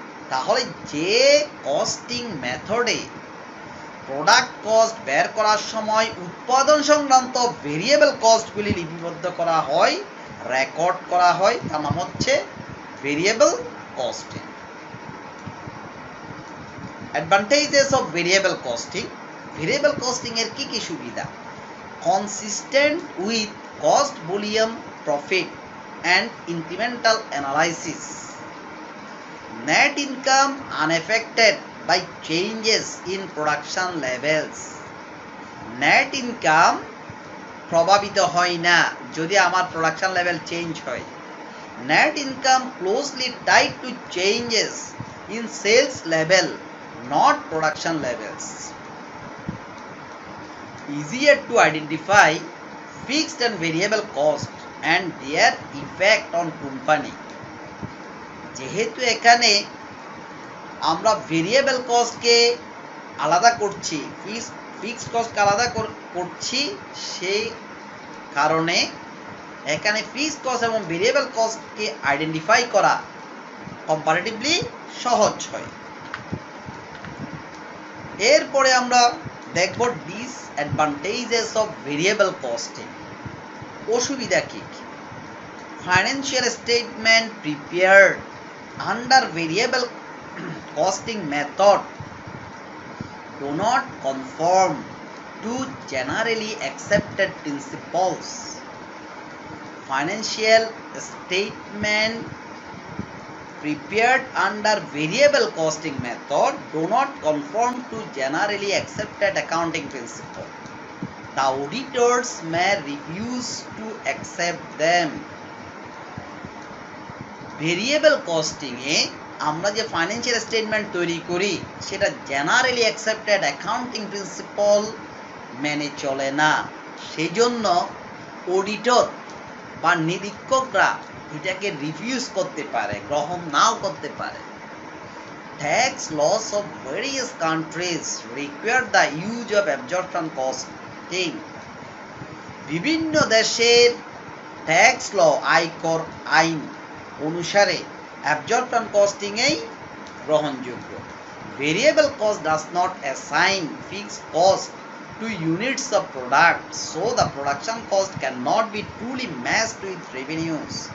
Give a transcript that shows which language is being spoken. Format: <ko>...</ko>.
<bn>তাহলে যে কস্টিং মেথডে প্রোডাক্ট কস্ট বের করার সময় উৎপাদন সংক্রান্ত ভেরিয়েবল কস্টগুলি লিপিবদ্ধ করা হয়, রেকর্ড করা হয়, তার নাম হচ্ছে variable costing.</bn> <en>Advantages of variable costing. Variable costing</en> <bn>এর কি কি সুবিধা?</bn> <en>Consistent with cost, volume, profit and incremental analysis. Net income unaffected by changes in production levels.</en> <bn>Net income প্রভাবিত হয় না যদি আমার প্রোডাকশন লেভেল চেঞ্জ হয়।</bn> <en>Net income closely tied to changes in sales level, not production levels. Easier to identify fixed and variable cost and their effect on company.</en> <bn>যেহেতু এখানে আমরা variable কস্টকে আলাদা করছি, ফিক্সড কস্টকে আলাদা করছি, সেই কারণে এখানে ফিক্সড কস্ট এবং ভেরিয়েবল কস্টকে আইডেন্টিফাই করা কম্পারেটিভলি সহজ হয়। এরপরে আমরা দেখব</bn> <en>Disadvantages of variable costing.</en> <bn>অসুবিধা কি কি?</bn> <en>Financial statement prepared under variable costing method do not conform to generally accepted principles. Financial statement prepared under variable costing method do not conform to generally accepted accounting principle. The auditors may refuse to accept them.</en> <bn>Variable costing এ আমরা যে financial statement তৈরি করি সেটা generally accepted accounting principle মেনে চলে না। সেই জন্য অডিটর বা নিরীক্ষকরা এটাকে রিফিউজ করতে পারে, গ্রহণ নাও করতে পারে।</bn> <en>Tax laws of various countries require the use of absorption costing.</en> <bn>বিভিন্ন দেশের ট্যাক্স ল, আয়কর আইন অনুসারে অ্যাবজর্পশন কস্টিং এই গ্রহণযোগ্য।</bn> <en>Variable cost does not assign fixed cost to units of product, so the production cost cannot be truly matched with revenues.</en>